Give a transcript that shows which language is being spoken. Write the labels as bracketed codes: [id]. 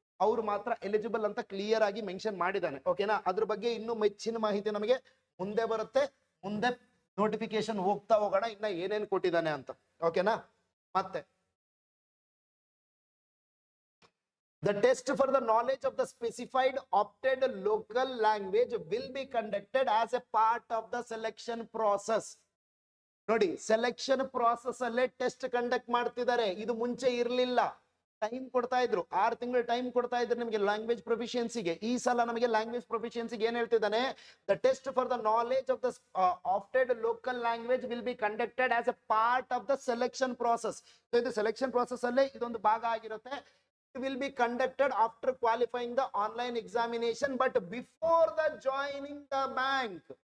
[kn] ಅವ್ರು ಮಾತ್ರ ಎಲಿಜಿಬಲ್ ಅಂತ ಕ್ಲಿಯರ್ ಆಗಿ ಮೆನ್ಷನ್ ಮಾಡಿದ್ದಾನೆ. ಓಕೆನಾ? ಅದ್ರ ಬಗ್ಗೆ ಇನ್ನೂ ಹೆಚ್ಚಿನ ಮಾಹಿತಿ ನಮಗೆ ಮುಂದೆ ಬರುತ್ತೆ. ಮುಂದೆ ನೋಟಿಫಿಕೇಶನ್ ಹೋಗ್ತಾ ಹೋಗೋಣ ಇನ್ನ ಏನೇನು ಕೊಟ್ಟಿದ್ದಾನೆ ಅಂತ. ಓಕೆನಾ? [en] ಮತ್ತೆ the test for the knowledge of the specified opted local language will be conducted as a part of the selection process. [kn] ನೋಡಿ, ಸೆಲೆಕ್ಷನ್ ಪ್ರಾಸೆಸ್ ಅಲ್ಲೇ ಟೆಸ್ಟ್ ಕಂಡಕ್ಟ್ ಮಾಡ್ತಿದ್ದಾರೆ. ಇದು ಮುಂಚೆ ಇರಲಿಲ್ಲ. ಟೈಮ್ ಕೊಡ್ತಾ ಇದ್ರು, 6 ತಿಂಗಳು ಟೈಮ್ ಕೊಡ್ತಾ ಇದ್ರು ನಿಮಗೆ ಲ್ಯಾಂಗ್ವೇಜ್ ಪ್ರೊಫಿಷಿಯನ್ಸಿಗೆ. ಈ ಸಲ ನಮಗೆ ಲ್ಯಾಂಗ್ವೇಜ್ ಪ್ರೊಫಿಷಿಯನ್ಸಿಗೆ ಏನ್ ಹೇಳ್ತಿದ್ದಾನೆ? [en] The test for the knowledge of the opted local language will be conducted as a part of the selection process. [kn] ಇದು ಸೆಲೆಕ್ಷನ್ ಪ್ರಾಸೆಸ್ ಅಲ್ಲೇ ಇದೊಂದು ಭಾಗ ಆಗಿರುತ್ತೆ. [en] Will be conducted after qualifying the online examination but before the joining the bank.